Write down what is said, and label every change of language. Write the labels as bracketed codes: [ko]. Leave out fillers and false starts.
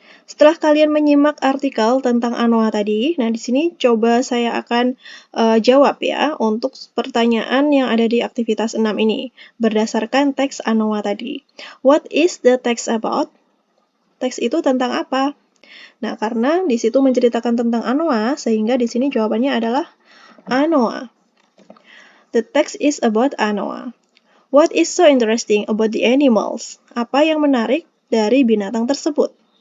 [id] Setelah kalian menyimak artikel tentang anoa tadi, nah di sini coba saya akan jawab ya untuk pertanyaan yang ada di aktivitas 6 ini berdasarkan teks anoa tadi. [en] What is the text about? [id] Teks itu tentang apa? Nah, karena di situ menceritakan tentang anoa, sehingga di sini jawabannya adalah anoa. [en] The text is about anoa. What is so interesting about the animals? [id] Apa yang menarik dari binatang tersebut?